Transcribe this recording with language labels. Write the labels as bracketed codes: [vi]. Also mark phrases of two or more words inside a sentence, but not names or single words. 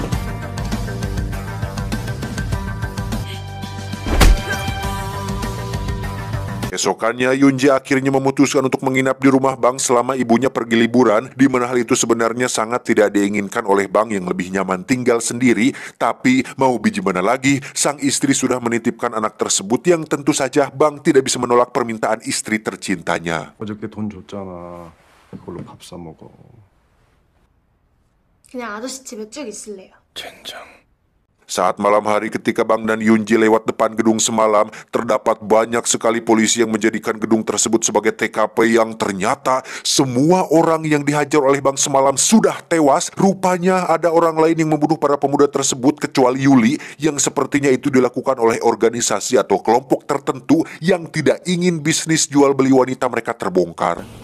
[id] Esokannya, Yunji akhirnya memutuskan untuk menginap di rumah Bang selama ibunya pergi liburan, di mana hal itu sebenarnya sangat tidak diinginkan oleh Bang yang lebih nyaman tinggal sendiri. Tapi mau biji mana lagi, sang istri sudah menitipkan anak tersebut yang tentu saja Bang tidak bisa menolak permintaan istri tercintanya. [ko] 어저께 돈 줬잖아. 그걸로 밥 사 먹어. 그냥 아저씨 집에 쭉 있을래요. 젠장. [id] Saat malam hari ketika Bang dan Yunji lewat depan gedung semalam, terdapat banyak sekali polisi yang menjadikan gedung tersebut sebagai TKP yang ternyata semua orang yang dihajar oleh Bang semalam sudah tewas. Rupanya ada orang lain yang membunuh para pemuda tersebut kecuali Yuli, yang sepertinya itu dilakukan oleh organisasi atau kelompok tertentu yang tidak ingin bisnis jual beli wanita mereka terbongkar.